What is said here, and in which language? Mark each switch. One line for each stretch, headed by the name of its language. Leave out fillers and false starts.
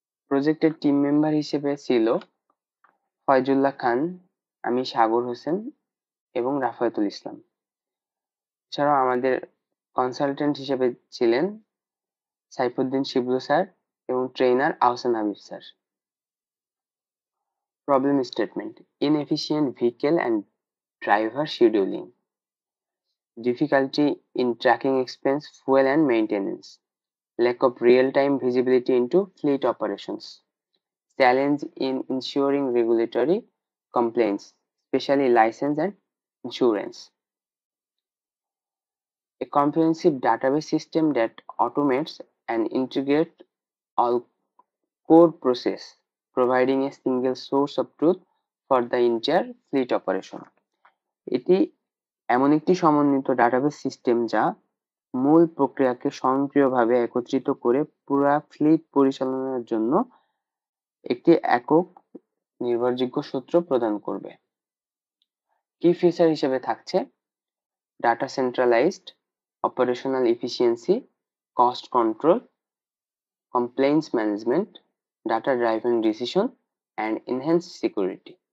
Bangla: প্রজেক্টের team member হিসেবে ছিল ফয়জুল্লাহ খান, আমি সাগর হোসেন এবং রাফায়েতুল ইসলাম। এছাড়াও আমাদের কনসালটেন্ট হিসেবে ছিলেন সাইফুদ্দিন শিবলু স্যার এবং trainer Ahsan Habib sir.
English: Problem statement: inefficient vehicle and driver scheduling, difficulty in tracking expense, fuel and maintenance, lack of real-time visibility into fleet operations, challenge in ensuring regulatory compliance, especially license and insurance. A comprehensive database system that automates and integrates all core process, providing a single source of truth for the entire fleet operation.
Bangla: এটি এমন একটি সমন্বিত database system যা মূল প্রক্রিয়াকে স্বয়ংক্রিয়ভাবে একত্রিত করে পুরো ফ্লিট পরিচালনার জন্য একটি একক নির্ভরযোগ্য সূত্র প্রদান করবে।
English: কি ফিচার হিসেবে থাকছে data centralized, operational efficiency, cost control, compliance management, data driven decision and enhance security.